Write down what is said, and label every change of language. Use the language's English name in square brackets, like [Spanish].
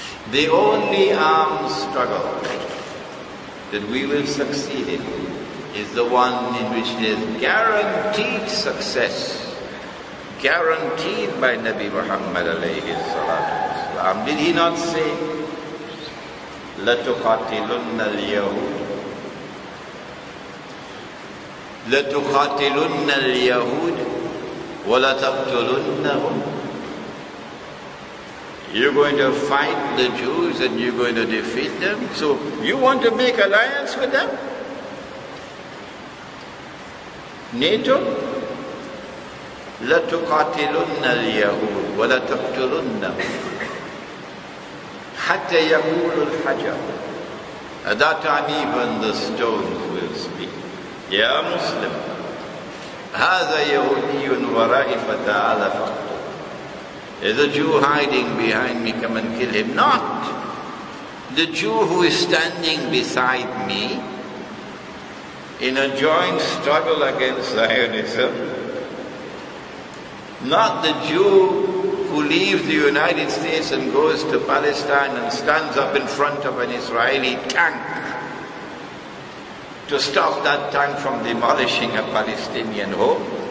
[English] The only armed struggle that we will succeed in is the one in which there is guaranteed success, guaranteed by Nabi Muhammad alayhi salatu wasalam. Did he not say, [Arabic] لَتُقَاتِلُنَّ الْيَهُودَ لَتُقَاتِلُنَّ الْيَهُودَ وَلَتَقْتُلُنَّهُمْ? [English] You're going to fight the Jews and you're going to defeat them. So you want to make alliance with them? [Arabic] NATO? لَتُقَاتِلُنَّ الْيَهُودَ وَلَتَقْتُلُنَّهُمْ حَتَّى يَقُولُ الْحَجَرُ. [English] At that time even the stones will speak. [Arabic] Ya Muslim, هَذَا يَهُودِيٌّ وَرَائِي فَتَعَالَ فَقْتُلْ. [English] There's a Jew hiding behind me, come and kill him. Not the Jew who is standing beside me in a joint struggle against Zionism. Not the Jew who leaves the United States and goes to Palestine and stands up in front of an Israeli tank to stop that tank from demolishing a Palestinian home.